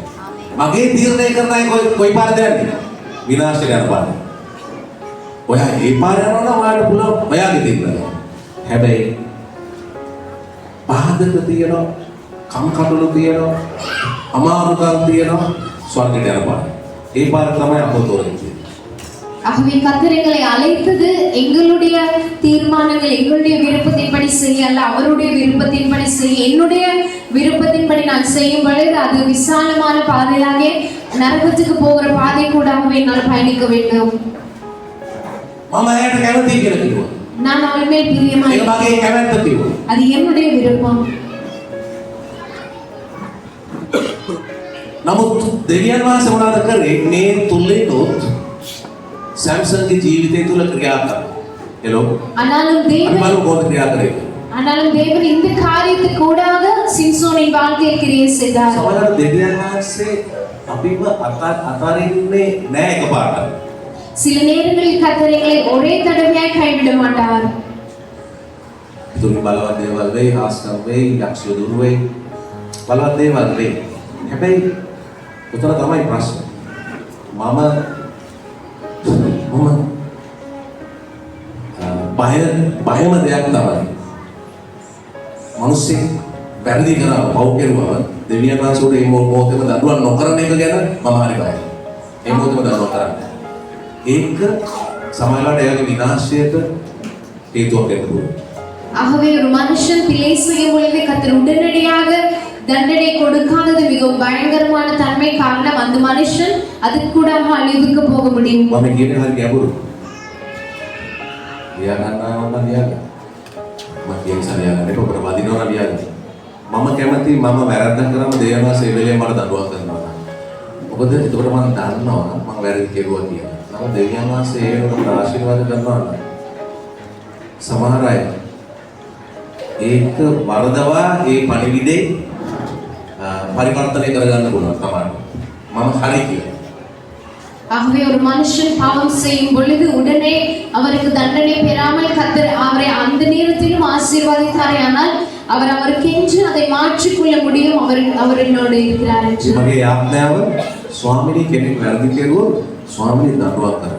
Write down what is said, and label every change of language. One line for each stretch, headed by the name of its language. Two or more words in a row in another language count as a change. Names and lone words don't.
Sinhala: මගේ තීරණය කරන අය කොයි පාරද යන්නේ? විනාශයට යන පාර. ඔයා ඒ පාර යනවා නම් ඔයාලට පුළුවන් ඔයාගේ තීරණය. හැබැයි පාදක තියෙනවා, කම්කටොළු තියෙනවා, අමාරුකම් තියෙනවා, ස්වර්ගයට යන පාර. ඒ පාර තමයි අපව තෝරන්නේ.
Tamil: ஆகவே கர்த்தர் எங்களை அழைத்தது எங்களுடைய தீர்மானங்கள், எங்களுடைய விருப்பத்தின்படி செய்ய அல்ல, அவருடைய விருப்பத்தின்படி செய்ய. என்னுடைய விருப்பத்தின்படி நான் செய்யும் பொழுது அது விசாலமான பாதையாக நரகத்துக்கு போகிற பாதை கூடாகவே என்னால் பயணிக்க வேண்டும்.
Sinhala: මම ඇයට කැමතියි කියලා කිව්වා.
Tamil: நான் அவள் மேல் பிரியமாய்,
Sinhala: ඒක මගේ කැමැත්ත කිව්වා.
Tamil: அது என்னுடைய விருப்பம்.
Sinhala: නමුත් දෙවියන් වහන්සේ මොනවද කරේ? මේ තුලිනුත් සැම්සන්ගේ ජීවිතය තුල ක්‍රියා කරා. හෙලෝ.
Tamil: ஆனாலும்
Sinhala: අපි
Tamil: தேவன்
Sinhala: බලමු කොහොමද ක්‍රියා කරේ.
Tamil: ஆனாலும் தேவன் இந்த காரியத்துக்கு கூடாக சிம்சோனின் வாழ்க்கையை கிரியை செய்தார்.
Sinhala: සමහරවිට දෙවියන් වහන්සේ අපිව අතාරින්නේ නෑ එකපාරට.
Tamil: சில நேரங்களில் கர்த்தர் எங்களை ஒரே தடவையாய் கைவிட மாட்டார்.
Sinhala: තුනි බලවත් දේවල් වෙයි, හාස්කම් වෙයි, යක්ෂ දුරු වෙයි. බලවත් දේවල් වෙයි. හැබැයි උතන තමයි ප්‍රශ්නේ. මම බයම දෙයක් තමයි. මිනිස්සු වැරදි කරා පව් කෙරුවා දෙවියන් වහන්සේට මේ මොහොතේම දඬුවම් නොකරන එක ගැන මම හරි බයයි. මේ මොහොතේම දඬුවම් කරන්න. ඒක සමාජයට එයාගේ විනාශයට හේතුවක් වෙන්න පුළුවන්.
Tamil: ஆகவே ஒரு மனுஷன் பிழை செய்யும் பொழுது கர்த்தர் உடனடியாக தண்டனை கொடுக்காதது மிகவும் பயங்கரமான தன்மை காரணம் அந்த மனுஷன் அதுக்கு கூட அழிவுக்கு போக முடியும்.
Sinhala: මම කියන්නේ හරි ගැඹුරු. ලියා ගන්නවා නම් ලියාගන්න. මම කියන සලියා ගන්න එපා අපර වදිනවා නම් ලියාගන්න. මම කැමති මම වැරද්දක් කරාම දෙයනවා සෙවෙලේ මට දඬුවම් කරනවා. මොකද ඒකට මම දන්නවා මම වැරදි කෙරුවා කියලා. නම දෙවියන් වහන්සේ ඒ වෙනකොට ආශිර්වාද කරනවා. සමහර අය ඒක වරදවා ඒ පණිවිඩේ පරිවර්තනය කරගන්න පුළුවන් තමයි. මම හරි කියලා.
Tamil: ஆகவே ஒரு மனுஷன் பாவம் செய்யும் பொழுது உடனே அவருக்கு தண்டனை பெறாமல் கர்த்தர் அவரை அந்த நேரத்திலும் ஆசீர்வதித்தாரே ஆனால் அவர் கென்று அதை மாற்றிக்கொள்ள முடியும். அவர் என்னோடு இருக்கிறார் என்று.
Sinhala: මගේ යාඥාව ස්වාමීනි කෙනෙක් වැරදි කෙරුවොත් ස්වාමීනි දඬුවම් කරන්න.